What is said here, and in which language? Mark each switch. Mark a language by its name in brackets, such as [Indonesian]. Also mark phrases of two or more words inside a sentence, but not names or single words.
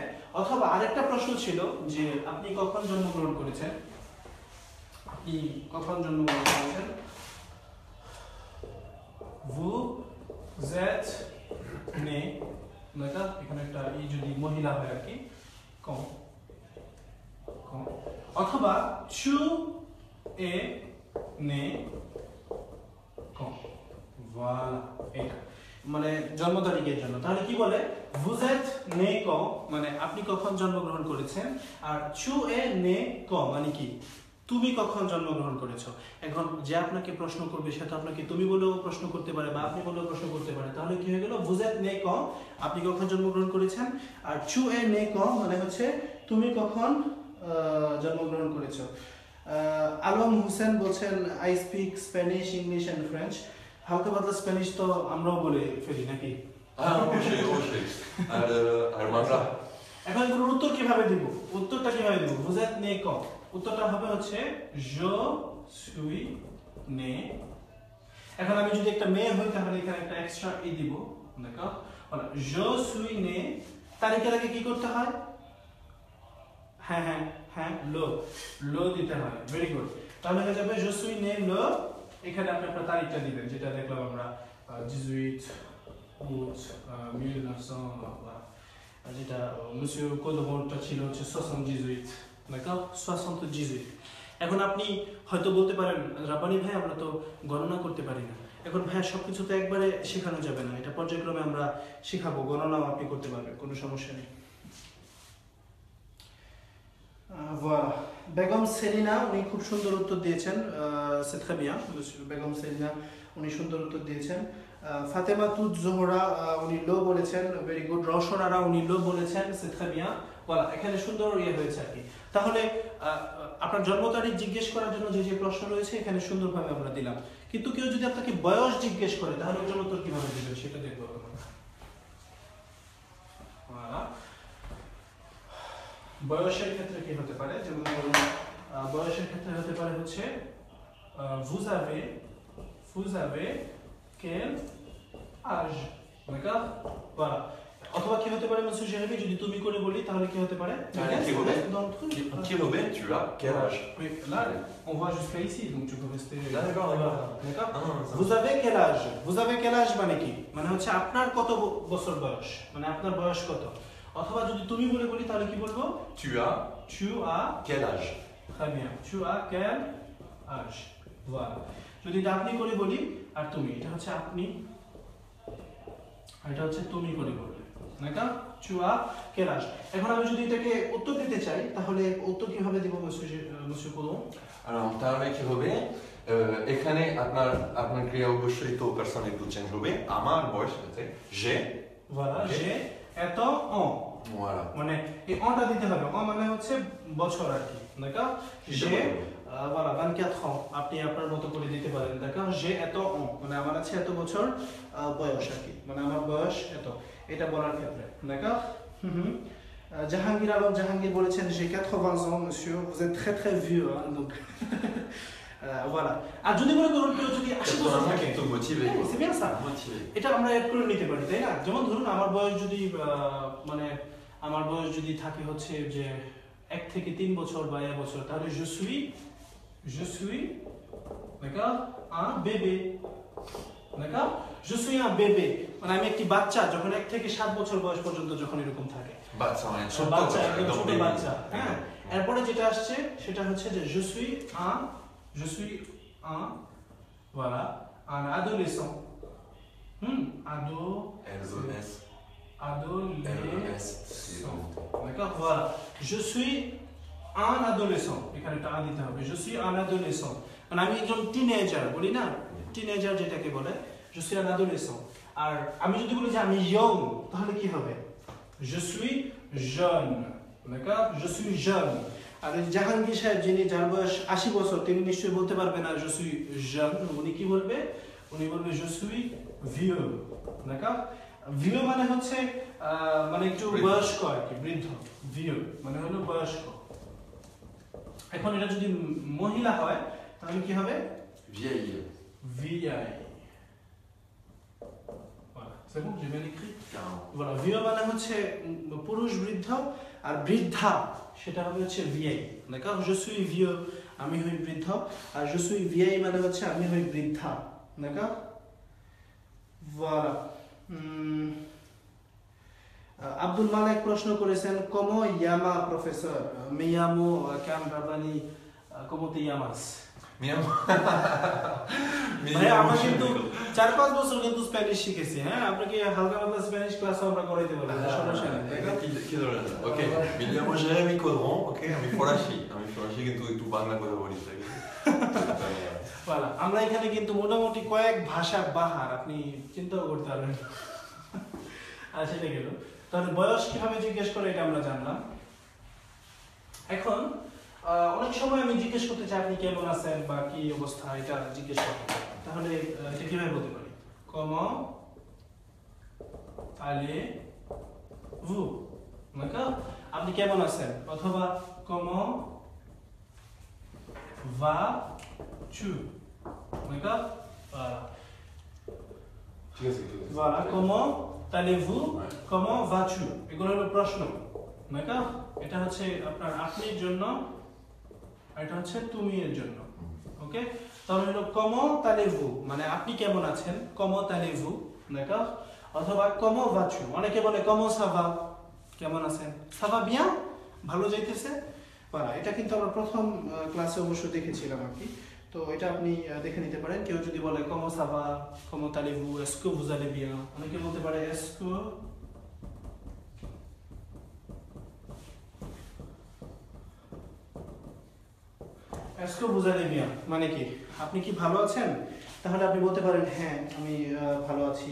[Bangla] অথবা আরেকটা প্রশ্ন ছিল যে আপনি কখন জন্মগ্রহণ করেছেন, আপনি কখন জন্মগ্রহণ করেছেন, [French] vous êtes né, d'accord, [Bangla] এখানে একটা এই যদি মহিলা হয় আর কি quand, অথবা [French] tu es né quand, [Bangla] voilà এটা মানে জন্ম তারিখের জন্য। তাহলে কি বলে [French] vous êtes né quand [Bangla] মানে আপনি কখন জন্মগ্রহণ করেছেন, আর [French] tu es né quand [Bangla] মানে কি তুমি কখন জন্মগ্রহণ করেছো। এখন যে আপনাকে প্রশ্ন করবে সে তো আপনাকে তুমি বলেও প্রশ্ন করতে পারে বা আপনি বলেও প্রশ্ন করতে পারে। তাহলে কি হয়ে গেল [French] vous êtes né quand [Bangla] আপনি কখন জন্মগ্রহণ করেছেন, আর [French] tu es né quand [Bangla] মানে হচ্ছে তুমি কখন জন্মগ্রহণ করেছো। আলম হোসেন বলছেন [English] I speak Spanish, English and French. [Bangla] হালকা পাতলা স্প্যানিশ তো আমরাও বলে ফেলি নাকি? অবশ্যই অবশ্যই। আর বাংলা এখন এগুলোর উত্তর কিভাবে দিব, উত্তরটা কিভাবে দিব [French] vous êtes né quand, [Bangla] উত্তরটা হবে হচ্ছে [French] je suis né। [Bangla] এখন আমি যদি একটা মেয়ে হই তাহলে এখানে একটা এক্সট্রা ই দিব, দেখো বলা [French] je suis né [Bangla] তারিখের আগে কি করতে হয়, হ্যাঁ হ্যাঁ হ্যাঁ লো দিতে হয়, [English] very good. [Bangla] তাহলে হয়ে যাবে [French] je suis né le, [Bangla] এখানে আপনি আপনার তারিখটা দিবেন যেটা দেখলাম আমরা 18 août 1900, যেটা monsieur Caudronটা ছিল হচ্ছে 78, d'accord 78। এখন আপনি হয়তো বলতে পারেন রাব্বানি ভাই আমরা তো গণনা করতে পারি না। এখন ভাই সবকিছু তো একবারে শেখানো যাবে না, এটা পর্যায়ক্রমে আমরা শেখাবো, গণনাও আপনি করতে পারবেন, কোনো সমস্যা নেই। voilà বেগম সেলিনা উনি খুব সুন্দর উত্তর দিয়েছেন, [French] c'est très bien [Bangla] বেগম সেলিনা উনি সুন্দর উত্তর দিয়েছেন। ফাতেমা তুজ জোহরা উনি লো বলেছেন, [English] very good. [Bangla] রওশনারা উনি লো বলেছেন, [French] c'est très bien। [Bangla] voilà এখানে সুন্দর ইয়ে হয়েছে আর কি। তাহলে আপনার জন্ম তারিখ জিজ্ঞেস করার জন্য যে যে প্রশ্ন রয়েছে এখানে সুন্দরভাবে আমরা দিলাম, কিন্তু কেউ যদি আপনাকে বয়স জিজ্ঞেস করে তাহলে ওটার উত্তর কিভাবে দিবেন সেটা দেখবো আমরা। voilà বয়সের ক্ষেত্রে কি হতে পারে, যেমন ধরুন বয়সের ক্ষেত্রে হতে পারে হচ্ছে [French] vous avez quel âge, d'accord voilà। [Bangla] অথবা কি হতে পারে monsieur Jérémy যদি তুমি করে বলি তাহলে কি হতে পারে, [French] qui হবে tu as quel âge, oui là on voit jusqu'à ici donc tu peux rester d'accord vous avez quel âge, vous avez quel âge [Bangla] মানে কি, মানে হচ্ছে আপনার কত বছর বয়স, মানে আপনার বয়স কত। অথবা যদি তুমি বলে বলি তাহলে কি বলবো [French] tu as quel âge, très bien tu as quel âge, voilà। [Bangla] যদি এটা আপনি করে বলি আর তুমি, এটা হচ্ছে আপনি আর এটা হচ্ছে তুমি করে বললে, [French] d'accord tu as quel âge। [Bangla] এখন আমি যদি এটাকে উত্তর দিতে চাই তাহলে উত্তর কিভাবে দিব monsieur Caudron। alors তাহলে কি হবে, এখানে আপনার ক্রিয়া অবশ্যই তো পার্সোনাল একটু চেঞ্জ হবে। আমার বয়স আছে j'ai, [French] voilà j'ai এত ans, voilà [Bangla] মানে এই অনটা দিতে হবে, অন মানে হচ্ছে বছর আর কি, [French] d'accord j'ai voilà 24 ans [Bangla] আপনি আপনার মতো করে দিতে পারেন, [French] d'accord j'ai [Bangla] এত ans মানে আমার আছে এত বছর বয়স আর কি, মানে আমার বয়স এত, এটা বলার ক্ষেত্রে, d'accord জাহাঙ্গীর আলম জাহাঙ্গীর বলেছেন [French] j'ai 80 ans monsieur vous êtes très très vieux hein, donc voilà। [Bangla] আর যদি মনে করুন কেউ যদি 80 বছর থাকে তো মোটিভে, [French] c'est bien ça, [Bangla] এটা আমরা এড করে নিতে পারি তাই না। যেমন ধরুন আমার বয়স যদি মানে আমার বয়স যদি থাকে হচ্ছে যে 1 থেকে 3 বছর বা 1 বছর, তাহলে [French] je suis d'accord un bébé, d'accord je suis un bébé [Bangla] মানে আমি একটি বাচ্চা, যখন 1 থেকে 7 বছর বয়স পর্যন্ত যখন এরকম থাকে বাচ্চা মানে বাচ্চা, একদম ছোট বাচ্চা, হ্যাঁ। এরপরে যেটা আসছে সেটা হচ্ছে যে [French] je suis un voilà un adolescent, adolescent, d'accord voilà je suis un adolescent, [Bangla] এখানে একটা আ দিতে হবে, [French] je suis un adolescent [Bangla] মানে আমি একজন টিনেজার বলি না, টিনেজার যেটাকে বলে [French] je suis un adolescent। [Bangla] আর আমি যদি বলি যে আমি ইয়ং তাহলে কি হবে [French] je suis jeune, d'accord je suis jeune। [Bangla] আর এই জাহাঙ্গীর সাহেব যিনি যার বয়স 80 বছর তিনি নিশ্চয়ই বলতে পারবেন না [French] je suis jeune, [Bangla] উনি কি বলবে? উনি বলবে [French] je suis vieux, d'accord? [Bangla] vieux মানে হচ্ছে মানে একটু বয়স্ক আর কি, বৃদ্ধ। vieux মানে হলো বয়স্ক। এখন এটা যদি মহিলা হয় তাহলে কি হবে? [French] vieille. vieille. Voilà, c'est bon, j'ai bien écrit? Carrément. [Bangla] Voilà, vieux মানে হচ্ছে পুরুষ বৃদ্ধ আর বৃদ্ধা সেটা হবে হচ্ছে vieille, d'accord? [French] je suis vieux [Bangla] আমি হই বৃদ্ধ আর [French] je suis vieille [Bangla] মানে হচ্ছে আমি হই বৃদ্ধা, [French] d'accord? voilà. [Bangla] আব্দুল মালিক প্রশ্ন করেছেন [Spanish] como llama profesor? me llamo Cam Rabani, como te llamas? [Bangla] আমরা কিন্তু 4-5 বছর কিন্তু স্প্যানিশ শিখেছি, হ্যাঁ আপনাকে হালকা পাতলা স্প্যানিশ ক্লাস আমরা করাইতে পারি, সমস্যা নেই। ওকে, [Spanish] mi llamo Jérémy Caudron, [Bangla] ওকে, আমি ফরাসি কিন্তু একটু বাংলা কথা বলি। voilà, আমরা এখানে কিন্তু মোটামুটি কয়েক ভাষার বাহার আপনি চিন্তাও করতে পারবেন। আর সেটা গেল। তাহলে বয়স কিভাবে জিজ্ঞেস করে এটা আমরা জানলাম। এখন অনেক সময় আমি জিজ্ঞেস করতে চাই আপনি কেমন আছেন বা কি অবস্থা, এটা জিজ্ঞেস করতে। তাহলে এটা কিভাবে বলতে পারি? [French] comment allez-vous, d'accord? [Bangla] আপনি কেমন আছেন? অথবা [French] comment vas-tu, d'accord? voilà. [Bangla] ঠিক আছে। [French] voilà, comment allez-vous, comment vas-tu, [Bangla] এগুলো হলো প্রশ্ন, d'accord? এটা হচ্ছে আপনার আপনির জন্য, এটা হচ্ছে তুমি এর জন্য, ওকে? তাহলে হলো [French] comment allez-vous [Bangla] মানে আপনি কেমন আছেন, [French] comment allez-vous, d'accord? অথবা comment vas-tu, [Bangla] অনেকে বলে [French] comment ça va, [Bangla] কেমন আছেন, [French] ça va bien, [Bangla] ভালো যাইতেছে। voilà, এটা কিন্তু আমরা প্রথম ক্লাসে অবশ্য দেখেছিলাম আর কি, তো এটা আপনি দেখে নিতে পারেন। কেউ যদি বলে [French] comment ça va, comment allez-vous, est-ce que vous allez bien, [Bangla] অনেকে বলতে পারে [French] est-ce que est-ce que vous allez bien [Bangla] মানে কি আপনি কি ভালো আছেন, তাহলে আপনি বলতে পারেন হ্যাঁ আমি ভালো আছি।